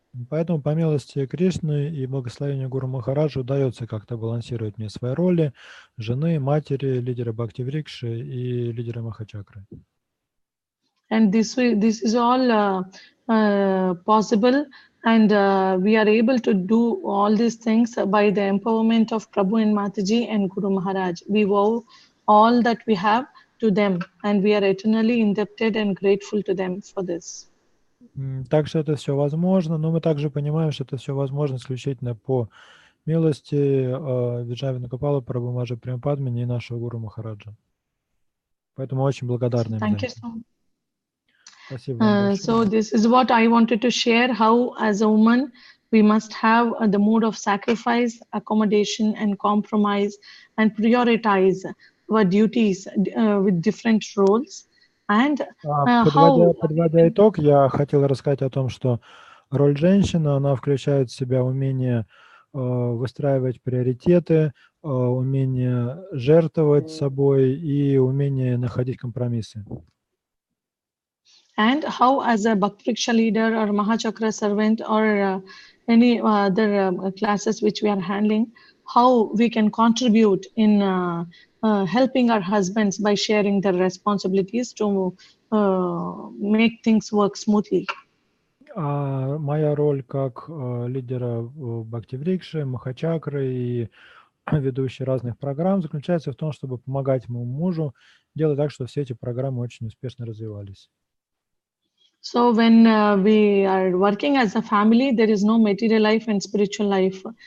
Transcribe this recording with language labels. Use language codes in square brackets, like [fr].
[ru] Поэтому, по милости Кришны и благословению Гуру Махараджа, удается как-то балансировать мне свои роли жены, матери, лидера Бхакти-врикши и лидера Махачакры. [en] And this is all possible, and we are able to do all these things by the empowerment of Prabhu and Mataji and Guru Maharaj. We vow all that we have to them, and we are eternally indebted and grateful to them for this. [ru] Так что это все возможно, но мы также понимаем, что это все возможно исключительно по милости Виджая Венугопала Прабhu Маджа Према Падмини и нашего Гуру Махараджа. Поэтому очень благодарны им за это. Спасибо вам большое. [en] So this is what I wanted to share, how as a woman we must have the mood of sacrifice, accommodation and compromise and prioritize our duties with different roles, and how [ru] Подводя итог, я хотел рассказать о том, что роль женщины, она включает в себя умение выстраивать приоритеты, умение жертвовать собой и умение находить компромиссы. [en] And how, as a Bhakti leader or Mahachakra servant or any other classes which we are handling, how we can contribute in helping our husbands by sharing their responsibilities to make things work smoothly. [ru] Моя роль как лидера Бхакти-врикши, Махачакры и ведущий разных программ заключается в том, чтобы помогать моему мужу делать так, чтобы все эти программы очень успешно развивались. [en] So when we are working as a family, there is no material life and spiritual life.